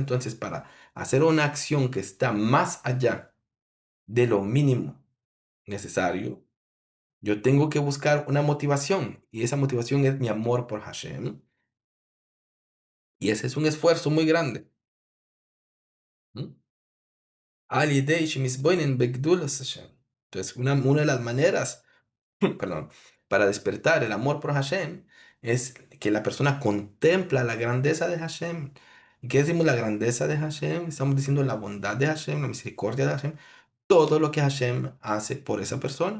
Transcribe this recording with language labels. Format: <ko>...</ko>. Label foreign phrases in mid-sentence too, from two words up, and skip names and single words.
<es>Entonces, para hacer una acción que está más allá de lo mínimo necesario, yo tengo que buscar una motivación y esa motivación es mi amor por Hashem y ese es un esfuerzo muy grande. ¿M?</es> <he>על ידי שמתבונן בגדולת השם.</he> <es>Entonces, una de las maneras, perdón, para despertar el amor por Hashem es que la persona contempla la grandeza de Hashem. ¿Y qué decimos la grandeza de Hashem? Estamos diciendo la bondad de Hashem, la misericordia de Hashem, todo lo que Hashem hace por esa persona.</es>